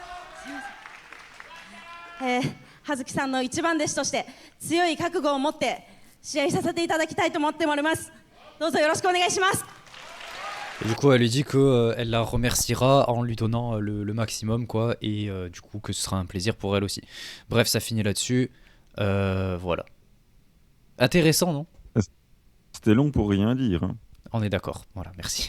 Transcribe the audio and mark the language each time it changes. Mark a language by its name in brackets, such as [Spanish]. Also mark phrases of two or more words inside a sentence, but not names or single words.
[Japanese] 葉月さんの一番弟子として強い覚悟を持って試合させていただきたいと思っております。どうぞよろしくお願いします。 [French] Et du coup, elle lui dit que elle la remerciera en lui donnant le maximum, quoi, et du coup que ce sera un plaisir pour elle aussi. Bref, ça finit là-dessus. Voilà. Intéressant, non? C'était long pour rien dire. Hein. On est d'accord. Voilà, merci.